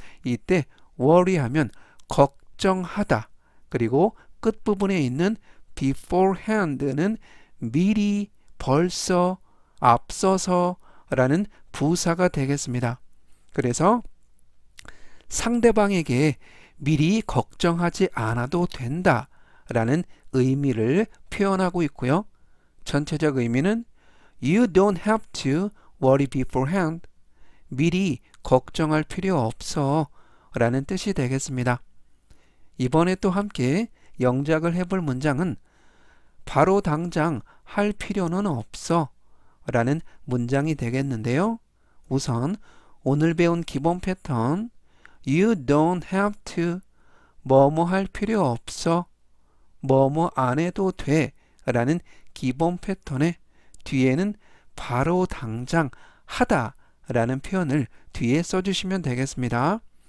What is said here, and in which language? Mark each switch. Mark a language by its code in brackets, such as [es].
[ko] 이때 worry 하면 걱정하다 그리고 끝부분에 있는 beforehand는 미리, 벌써, 앞서서 라는 부사가 되겠습니다. 그래서 상대방에게 미리 걱정하지 않아도 된다 라는 의미를 표현하고 있고요. 전체적 의미는 [en] You don't have to worry beforehand. [ko] 미리 걱정할 필요 없어 라는 뜻이 되겠습니다. 이번에 또 함께 영작을 해볼 문장은 바로 당장 할 필요는 없어 라는 문장이 되겠는데요. 우선 오늘 배운 기본 패턴 [en] You don't have to [ko] 뭐뭐 할 필요 없어 뭐뭐 안 해도 돼 라는 기본 패턴의 뒤에는 바로 당장 하다 라는 표현을 뒤에 써주시면 되겠습니다.